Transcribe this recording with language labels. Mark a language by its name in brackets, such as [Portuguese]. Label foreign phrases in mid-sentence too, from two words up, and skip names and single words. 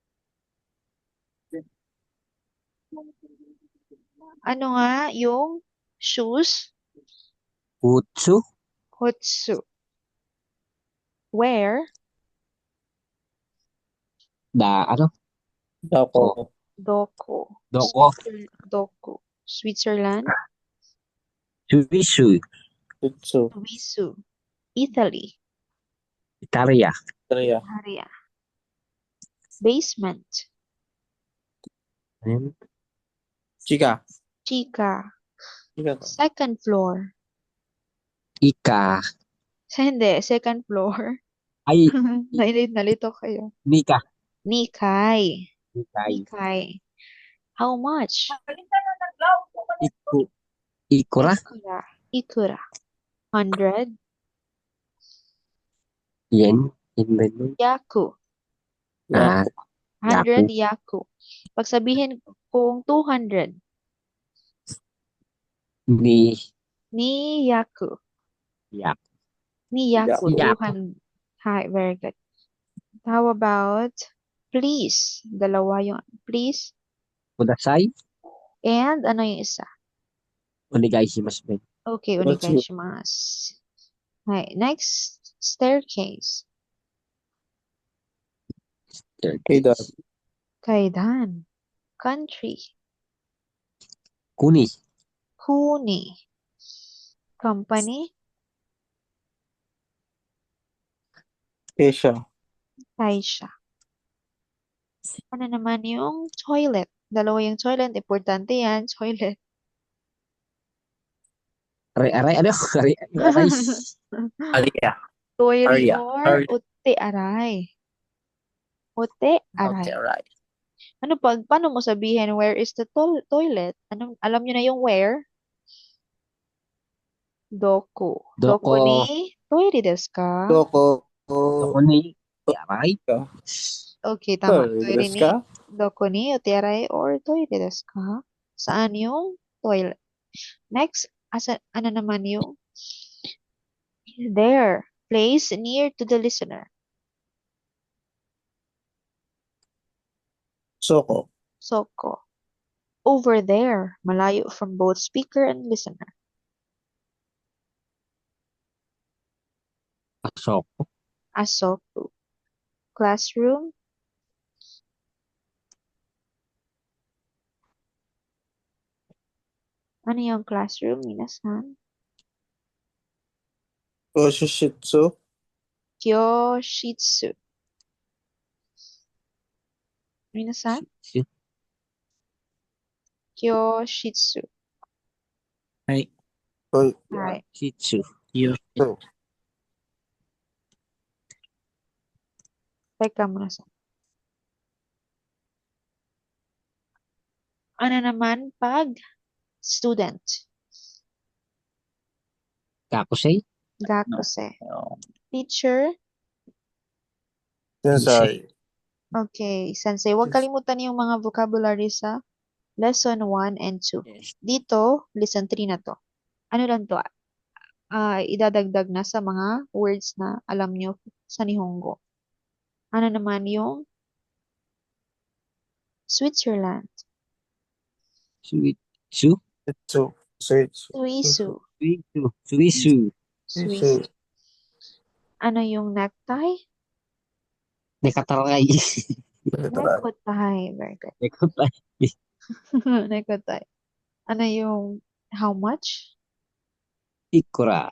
[Filipino] Ano nga yung Shoes, Kutsu. Hutsu. Where, Ano? Dako. Doko. Doko. Doku. Switzerland, Suisu. Tutsu. Swisu. Italy, Italia. Italia. Italia. Basement, Chika. Chica. Chika to. [English] Second floor. [Filipino] Ika. Hindi, [English] second floor. [Filipino] Ay, Nalito kayo. Nika. Nikai. Nikai. Nikai. [English] How much? [Filipino] Ikura. [Japanese] いくら。いくら。100. [Filipino] Yen. Yen ba yun? Yaku. Ah, 100 yaku. Pag sabihin kung 200, ni [Japanese] 二百. [Filipino] Yak. [Japanese] 二百. [Filipino] Yaku. 200. [English] Hi, very good. How about please? [Filipino] Dalawa yung please. Kudasai. And ano yung isa? Onegaishimasu. Okay, onegaishimasu. [English] Hi, next, staircase. [Filipino] Kaidan. Kaidan. Country. Kuni. Kuni. Company. Asia. Taisha. Ano naman yung toilet? Dalawa yung toilet. Importante yan. Toilet. Aray. Ano? Aray. Aria. Toiri Arya. [Japanese] or お手洗い。お手洗い. [English] Okay, right. [Filipino] Ano paano mo sabihin [English] where is the toilet? [Filipino] Alam nyo na yung where? [Japanese] どこ。どこ [Filipino] Doko. [Japanese] にトイレですか? [Filipino] Doko. [Japanese] どこに洗い. [Filipino] Okay, tama. Toire Toire desu ni ka? [Japanese] どこにお手洗い or トイレですか? [Filipino] Saan yung toilet? Next, ano naman yung there, [English] place near to the listener. [Filipino] Soko. Soko. [English] Over there, malayo from both speaker and listener. [Filipino] Pasok. Asoku. Classroom. Ano yung classroom, minasan? Oshishitsu. [Japanese] 教室。皆さん? [Filipino] Kyoshitsu. Oi. Hi. Shitsu. Teka muna sa. Ano naman pag student? Kakusei. Gakuse. Teacher. Sensei. Okay, sensei. Huwag kalimutan yung mga vocabulary sa lesson 1 and 2. Dito, lesson 3 na to. Ano lang to? Idadagdag na sa mga words na alam nyo sa Nihongo. Ano naman yung Switzerland? Suitsu. Itsu. Suitsu. Suisu. Suisu. Swiss. Ano yung necktie? Nekataray. [English] Necktie. Very good. [Filipino] Nekataray. Necktie. Ano yung [English] how much? [Filipino] Ikura.